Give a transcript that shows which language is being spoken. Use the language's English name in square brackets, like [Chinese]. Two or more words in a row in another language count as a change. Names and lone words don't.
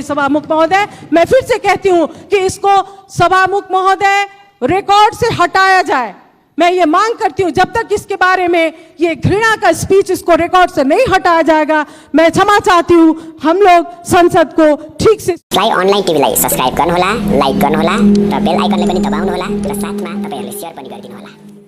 [Hindi] सभामुख महोदय, मैं फिर से कहती हूँ कि इसको सभामुख महोदय रिकॉर्ड से हटाया जाए। मैं ये मांग करती हूँ जब तक इसके बारे में ये घृणा का स्पीच इसको रिकॉर्ड से नहीं हटाया जाएगा, मैं क्षमा चाहती हूँ। हम लोग संसद को ठीक से [Nepali] अनलाइन टिभीलाई सब्स्क्राइब गर्नुहोला, लाइक गर्नुहोला र बेल आइकनले पनि दबाउनुहोला र साथमा तपाईहरुले शेयर पनि गरिदिनुहोला।